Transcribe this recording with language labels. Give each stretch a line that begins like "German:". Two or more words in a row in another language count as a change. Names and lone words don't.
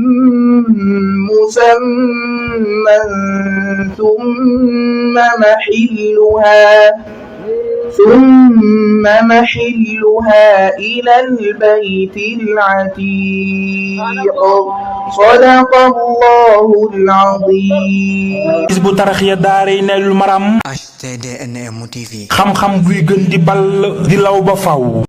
Arabic: مسمى ثم محلها إلى البيت العتيق صدق الله العظيم.
Wolof: Hizbut Tarqiyyah Daarayni Maram HTDNM TV xam-xam buy gën di ball di law ba faw.